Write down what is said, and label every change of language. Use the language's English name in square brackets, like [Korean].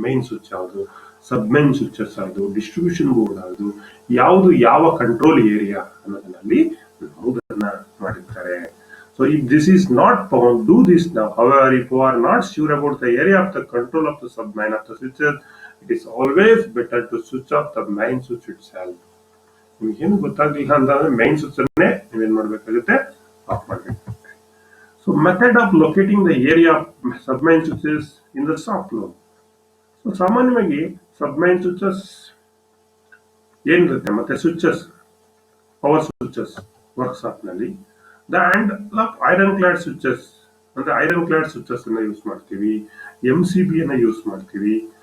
[Kannada] Main switch ಯಾವುದು, ಸಬ್ main switches ಯಾವುದು, distribution board ಯಾವುದು, ಯಾವುದು ಯಾವ ಕಂಟ್ರೋಲ್ ಏರಿಯಾ ಅನ್ನೋದನ್ನಲ್ಲಿ ನಮೂದನ್ನ ಮಾಡಿರ್ತಾರೆ. [English] So if this is not found, do this now. However, if you are not sure about the area of the control of the submain of the switches, it is always better to switch off the main switch itself. [Kannada] ನಿಮ್ಗೆ ಏನು ಗೊತ್ತಾಗ್ಲಿಲ್ಲ ಅಂತಂದ್ರೆ main switch ಅನ್ನೇ ನೀವೇನ್ ಮಾಡ್ಬೇಕಾಗುತ್ತೆ, of ಮಾಡ್ಬೇಕಾಗುತ್ತೆ. [English] So method of locating the area of submain switches in the shop floor. [Kannada] So ಸಾಮಾನ್ಯವಾಗಿ ಸಬ್ಮೈನ್ switches ಏನಿರುತ್ತೆ, ಮತ್ತೆ ಸ್ವಿಚಸ್, ಪವರ್ ಸ್ವಿಚಸ್ ವರ್ಕ್ಶಾಪ್ ನಲ್ಲಿ the and iron Cloud switches ಅಂದ್ರೆ ಐರನ್ ಕ್ಲಾಡ್ ಸ್ವಿಚಸ್ ಅನ್ನ ಯೂಸ್ ಮಾಡ್ತೀವಿ, MCB ಅನ್ನ ಯೂಸ್ ಮಾಡ್ತೀವಿ.